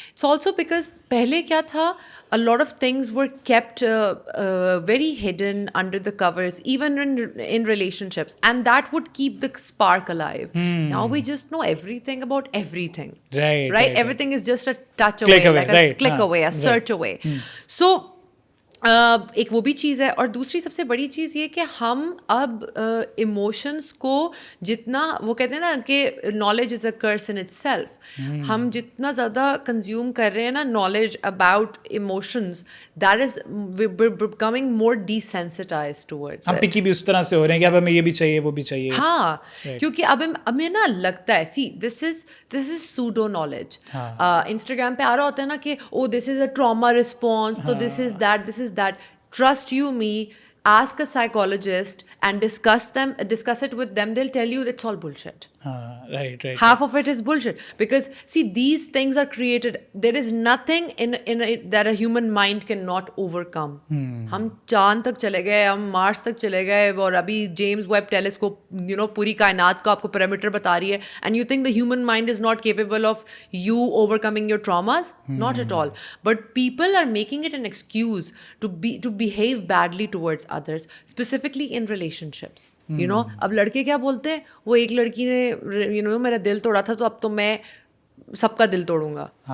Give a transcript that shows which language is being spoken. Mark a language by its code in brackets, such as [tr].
[en] It's also because [ur] pehle kya tha, [en] a lot of things were kept very hidden under the covers, even in relationships, and that would keep the spark alive. Now we just know everything about everything. Right. Everything is just a touch away, like a click away, a search away. [ur] So ایک وہ بھی چیز ہے, اور دوسری سب سے بڑی چیز یہ کہ ہم اب ایموشنس کو جتنا, وہ کہتے ہیں نا کہ [en] knowledge is a curse in itself, [ur] ہم جتنا زیادہ کنزیوم کر رہے ہیں نا knowledge about emotions, [en] That is becoming more desensitized towards. [ur] ہم پکی بھی اس طرح سے ہو رہے ہیں کہ اب ہمیں یہ بھی چاہیے وہ بھی چاہیے. ہاں, کیونکہ اب ہمیں نا لگتا ہے, [en] See this is pseudo knowledge. [ur] انسٹاگرام پہ آ رہا ہوتا ہے نا کہ [en] oh this is a trauma response, [ur] تو [en] This is that. Trust you me, ask a psychologist and discuss it with them, they'll tell you it's all bullshit. Right. Half of it is bullshit, because see these things are created, there is nothing that a human mind cannot overcome. [ur] ہم چاند تک چلے گئے, ہم مارس تک چلے گئے, اور ابھی جیمز ویب ٹیلیسکوپ پوری کائنات کا آپ کو پیرامیٹر بتا رہی ہے, [en] and you think the human mind is not capable of you overcoming your traumas? Not at all. But people are making it an excuse to behave badly towards others, specifically in relationships. [ur] اب لڑکے کیا بولتے ہیں, وہ ایک لڑکی نے میرا دل توڑا تھا تو اب تو میں سب کا دل توڑوں گا.